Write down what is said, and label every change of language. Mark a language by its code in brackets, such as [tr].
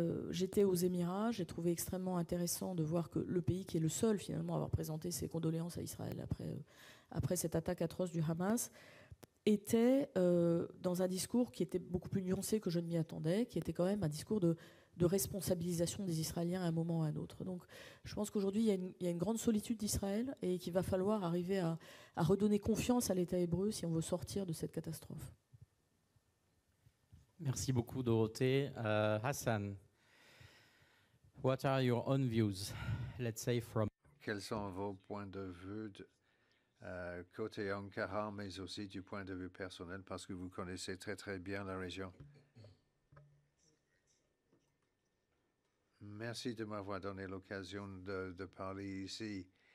[fr] J'étais aux Émirats, j'ai trouvé extrêmement intéressant de voir que le pays qui est le seul finalement à avoir présenté ses condoléances à Israël après cette attaque atroce du Hamas était dans un discours qui était beaucoup plus nuancé que je ne m'y attendais, qui était quand même un discours de responsabilisation des Israéliens à un moment ou à un autre. Donc je pense qu'aujourd'hui, il y a une grande solitude d'Israël et qu'il va falloir arriver à redonner confiance à l'État hébreu si on veut sortir de cette catastrophe. Merci beaucoup, Dorothée. [en] Hassan, what are your own views, let's say from... [fr] Quels sont vos points de vue côté Ankara, mais aussi du point de vue personnel, parce que vous connaissez très très bien la région? Merci de m'avoir donné l'occasion de parler ici.